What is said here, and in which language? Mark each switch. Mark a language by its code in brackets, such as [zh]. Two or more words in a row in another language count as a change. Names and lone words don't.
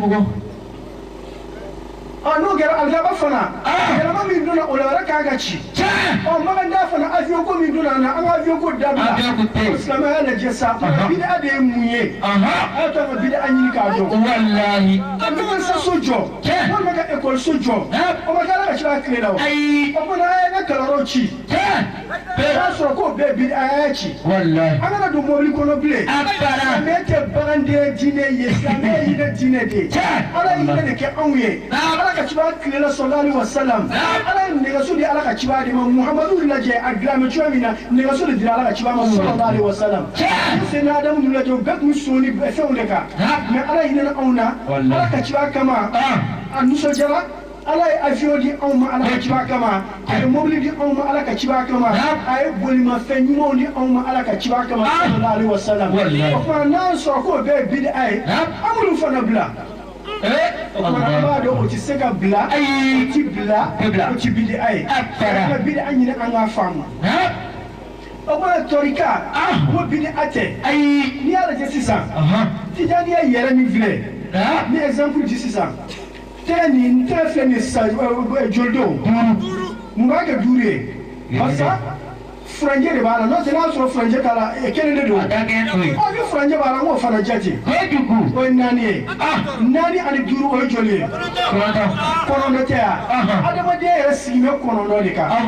[bm] n'o kɛra alikaba fana yɛlɛma min donna o la wɛrɛ kan ka ci makanda fana avion ko min donna na an ka avion ko dabila silamɛya lajɛ sa bid'a de ye mun ye a y'a to an ka bid'a ɲini k'a dɔn an bɛ ka so jɔ walima ka ekɔli so jɔ o ma kɛ ala ka ci a tile la o kumana an ye an ka kalanyɔrɔ ci n'a sɔrɔ k'o bɛɛ bid'a y'a ci an kana don mobili kɔnɔ bilen silamɛya tɛ baganden diinɛ ye silamɛya ye hinɛ diinɛ de ye ala ye hinɛ de kɛ anw ye ka ciba tilela [ar] صلى الله عليه وسلم [bm] ala ye nɛgɛso di ala ka ciba de ma muhamadu lajɛ a dilanmɛ cogo min na nɛgɛso de dira ala ka ciba ma sallallahu [ar] عليه وسلم [bm] sen adamu lajɛ o bɛɛ tun bɛ sɔn ni fɛnw de kan mɛ ala hinɛna anw na ala ka ciba kama a nisɔndiyara ala ye avion di anw ma ala ka ciba kama a ye mobili di anw ma ala ka ciba kama a ye bolimafɛn ɲumanw di anw ma ala ka ciba kama [ar] صلى الله عليه وسلم [bm] o kumana n'a sɔrɔ k'o bɛɛ ye bid'a ye an b'olu fana bila o kumana an b'a dɔn o tɛ se ka bila o ti bila o ti bid'a ye ka bid'a ɲini an k'a faamu o kumana tɔrika o bid'a tɛ n'i y'a lajɛ sisan tijaniya yɛrɛ min filɛ ni exemple di sisan tɛgɛ filɛ nin ye sisan jolidenw mun b'a kɛ 5 ye barisa furancɛ de b'a la n'o tɛ n'a sɔrɔ furancɛ t'a la kelen de don ni furancɛ b'a la n k'o fana jate o ye 4 ye 4 ani 5 o ye joli ye kɔnɔntɔn tɛ yan adamadenya yɛrɛ sigi bɛ kɔnɔntɔn de kan